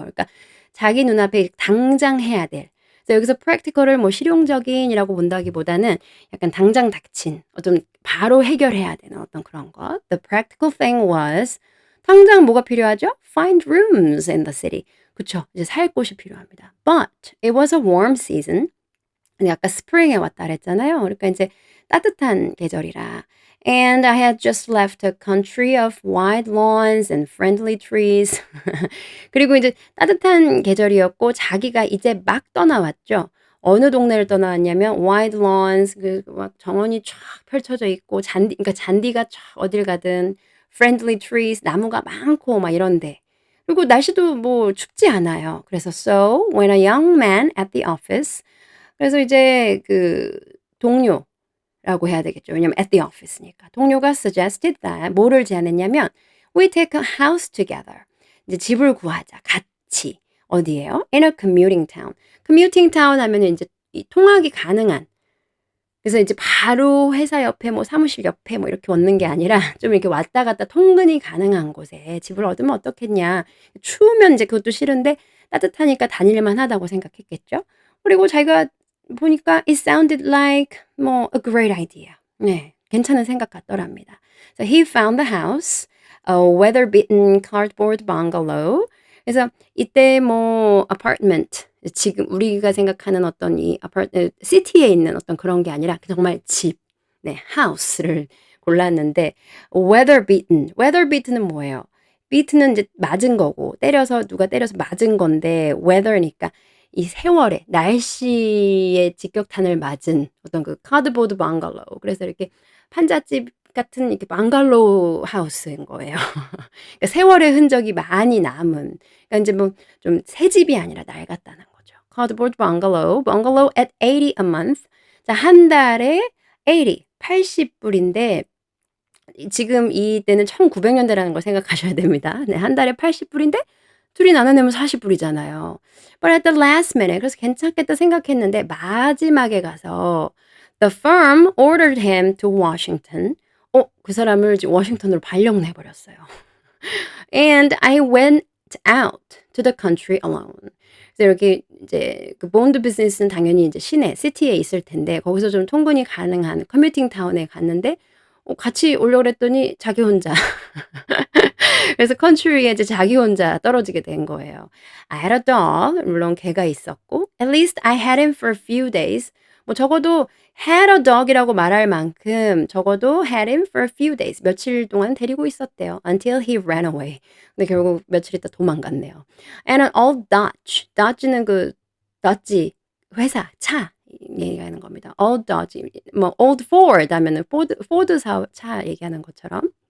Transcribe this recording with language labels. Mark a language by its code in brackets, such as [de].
[ko] 그러니까 자기 눈앞에 당장 해야 될. 그래서 여기서 practical을 뭐 실용적인이라고 본다기보다는 약간 당장 닥친 어떤 바로 해결해야 되는 어떤 그런 것. [en] The practical thing was [ko] 당장 뭐가 필요하죠? [en] Find rooms in the city. [ko] 그쵸. 이제 살 곳이 필요합니다. [en] But it was a warm season. [ko] 근데 아까 스프링에 왔다 그랬잖아요. 그러니까 인제 따뜻한 계절이라. [en] And I had just left a country of wide lawns and friendly trees. [ko] 그리고 이제 따뜻한 계절이었고 자기가 이제 막 떠나왔죠. 어느 동네를 떠나왔냐면 [en] wide lawns [ko] 그 막 정원이 쫙 펼쳐져 있고 잔디 그러니까 잔디가 쫙 어딜 가든 [en] friendly trees [ko] 나무가 많고 막 이런 데. 그리고 날씨도 뭐 춥지 않아요. [en] 그래서 so when a young man at the office [ko] 그래서 이제 그 동료라고 해야 되겠죠. [en] 왜냐면 at the office니까. 동료가 suggested that [ko] 뭐를 제안했냐면 [en] we take a house together. [ko] 이제 집을 구하자. 같이. 어디예요? [en] In a commuting town. [ko] commuting town 하면은 인제 이 통학이 가능한 그래서 이제 바로 회사 옆에 뭐 사무실 옆에 뭐 이렇게 얻는 게 아니라 좀 이렇게 왔다 갔다 통근이 가능한 곳에 집을 얻으면 어떻겠냐. 추우면 이제 그것도 싫은데 따뜻하니까 다닐만 하다고 생각했겠죠. 그리고 자기가 보니까 [en] it sounded like 뭐 a great idea. [ko] 네. 괜찮은 생각 같더랍니다. [en] So he found the house, a weather-beaten cardboard bungalow. [ko] 그래서 이때 뭐 apartment 지금 우리가 생각하는 어떤 이 시티에 있는 어떤 그런 게 아니라 정말 집, 네, house를 골랐는데 weather beaten은 뭐예요? beaten은 이제 맞은 거고 때려서 누가 때려서 맞은 건데 weather니까 이 세월에 날씨에 직격탄을 맞은 어떤 그 카드보드 방갈로우 그래서 이렇게 판잣집 같은 이렇게 방갈로우 하우스인 거예요. 그러니까 세월의 흔적이 많이 남은 그러니까 인제 뭐 좀 새 집이 아니라 낡았다는 거죠. [en] cardboard bungalow at 80 a month. [ko] 자 한 달에 80 불인데 지금 이때는 1900 년대라는 걸 생각하셔야 됩니다. 네 한 달에 80 불인데 둘이 나눠내면 40 불이잖아요. [en] But at the last minute [ko] 그래서 괜찮겠다 생각했는데 마지막에 가서 [en] the firm ordered him to Washington. [ko] 그 사람을 이제 워싱턴으로 발령을 해 버렸어요. [en] And I went out to the country alone. [ko] 그래서 여기 이제 그 본드 비즈니스는 당연히 이제 시내, 시티에 있을 텐데 거기서 좀 통근이 가능한 커뮤팅 타운에 갔는데 같이 오려고 그랬더니 자기 혼자. 그래서 컨트리에 이제 자기 혼자 떨어지게 된 거예요. [en] I had a dog. [ko] 물론 개가 있었고 [en] at least I had him for a few days. 뭐 적어도 had a dog이라고 [ko] 말할 만큼 적어도 [en] had him for a few days. [ko] 며칠 동안 데리고 있었대요. [en] Until he ran away. [ko] 근데 결국 며칠 있다 도망갔네요. [en] And an old Dodge. [ko] Dodge는 그 Dodge 회사 차 얘기하는 겁니다. [en] Old Dodge. [ko] 뭐 old Ford 하면은 포드 차 얘기하는 것처럼.